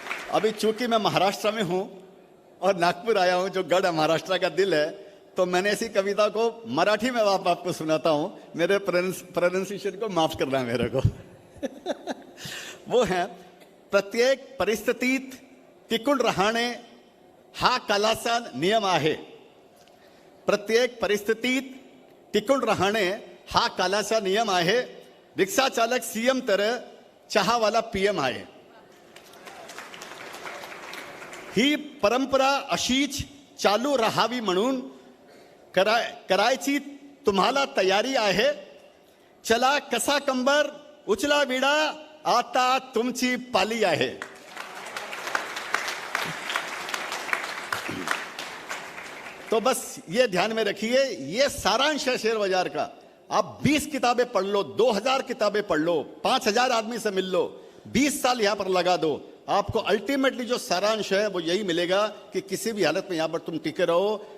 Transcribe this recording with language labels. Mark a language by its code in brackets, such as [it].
[hi] अभी चूंकि मैं महाराष्ट्र में हूं और नागपुर आया हूं, जो गढ़ महाराष्ट्र का दिल है, तो मैंने ऐसी कविता को मराठी में आपको सुनाता हूं, मेरे प्रोनाउंसिएशन को माफ करना मेरे को। [mr] वो है, प्रत्येक परिस्थितीत टिकून राहणे हा कालाचा नियम आहे। प्रत्येक परिस्थितीत टिकून राहणे हा कालाचा नियम आहे। रिक्षा चालक सीएम तर चहावाला पीएम आहे। ही परंपरा अशीच चालू राहावी म्हणून करायची तुम्हाला तयारी आहे। चला कसा कंबर उचला विडा, आता तुमची पाली आहे। [hi] तो बस ये ध्यान में रखिए, ये सारांश है शेयर बाजार का। आप 20 किताबें पढ़ लो, 2000 किताबें पढ़ लो, 5000 आदमी से मिल लो, 20 साल यहां पर लगा दो, आपको अल्टीमेटली जो सारांश है वो यही मिलेगा कि किसी भी हालत में यहां पर तुम टिके रहो।